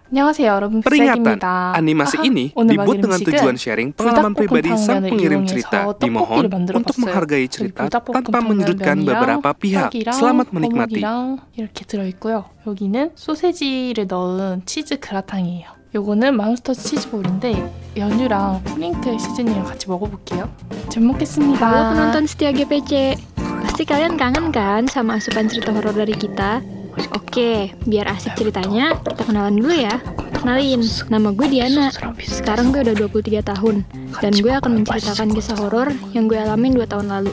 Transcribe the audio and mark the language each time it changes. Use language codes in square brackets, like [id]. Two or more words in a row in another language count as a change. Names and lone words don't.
[ko] 안녕하세요, 여러분. [id] Peringatan, [ko] 비색입니다. [id] animasi ini [ko] 오늘 [id] dibuat [ko] 만들 [id] dengan [ko] 음식은 [id] tujuan sharing pengalaman pribadi sang [ko] 불닭볶음탕면을 [id] pengirim [ko] 이용해서 [id] cerita. [ko] 떡볶이를 [id] Dimohon [ko] 만들어 [id] untuk [ko] 봤어요. [id] menghargai [ko] 여기 [id] cerita tanpa [ko] 불닭볶음탕면 [id] menyudutkan [ko] 면이랑 [id] beberapa pihak. [ko] 떡이랑 [id] Selamat menikmati. [ko] 버무리랑 이렇게 들어있고요. 여기는 소세지를 넣은 치즈 그라탕이에요. 요거는 맘스터치 치즈볼인데 연유랑 프링클 시즈닝이랑 같이 먹어볼게요. 잘 먹겠습니다. [id] Halo penonton setia GPC, pasti kalian kangen kan sama asupan cerita horor dari kita? Oke, biar asik ceritanya, kita kenalan dulu ya. Kenalin, nama gue Diana. Sekarang gue udah 23 tahun, dan gue akan menceritakan kisah horor yang gue alamin 2 tahun lalu.